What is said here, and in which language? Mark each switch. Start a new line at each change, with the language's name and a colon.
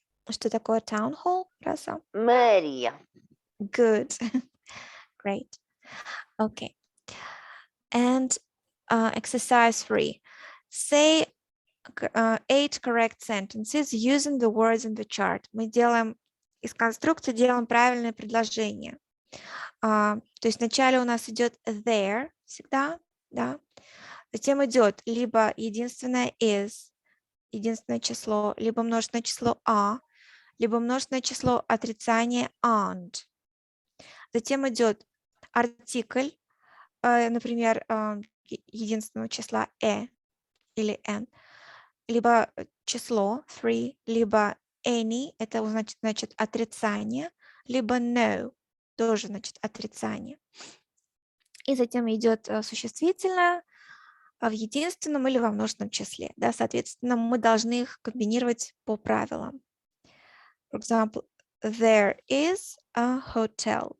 Russian: Что такое town hall, Rasa? Мэрия.
English: Good. Great. Okay. And exercise 3. Say 8 correct sentences using the words in the chart.
Russian: Мы делаем из конструкции делаем правильное предложение. То есть вначале у нас идет there всегда, да. Затем идет либо единственное is, единственное число, либо множественное число либо множественное число отрицания and. Затем идет артикль, например, единственного числа или n, либо число 3, либо any, это значит отрицание, либо no, тоже значит отрицание. И затем идет существительное в единственном или во множественном числе. Да, соответственно, мы должны их комбинировать по правилам.
English: For example, there is a hotel.